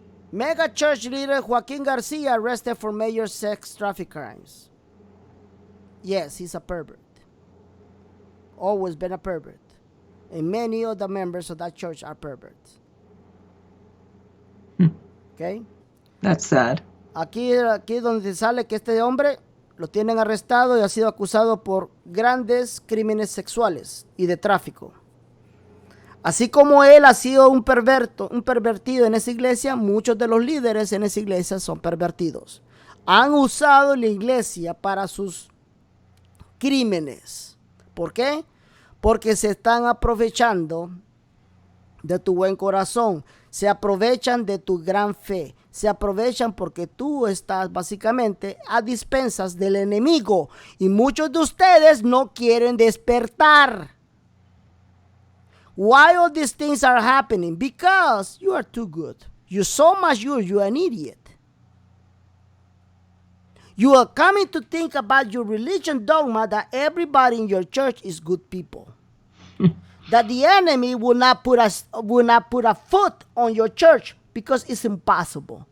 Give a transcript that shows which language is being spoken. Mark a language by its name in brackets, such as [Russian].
[English] Mega church leader Joaquin Garcia arrested for major sex traffic crimes. Yes, he's a pervert. Always been a pervert. And many of the members of that church are perverts. Okay? That's sad. [Spanish] Aquí donde sale que este hombre lo tienen arrestado y ha sido acusado por grandes crímenes sexuales y de tráfico. Así como él ha sido un pervertido en esa iglesia, muchos de los líderes en esa iglesia son pervertidos. Han usado la iglesia para sus crímenes. ¿Por qué? Porque se están aprovechando de tu buen corazón. Se aprovechan de tu gran fe. Se aprovechan porque tú estás básicamente a dispensas del enemigo. Y muchos de ustedes no quieren despertar. [English] Why all these things are happening? Because you are too good. You're so much good, you're an idiot. You are coming to think about your religion dogma that everybody in your church is good people. That the enemy will not put a foot on your church because it's impossible.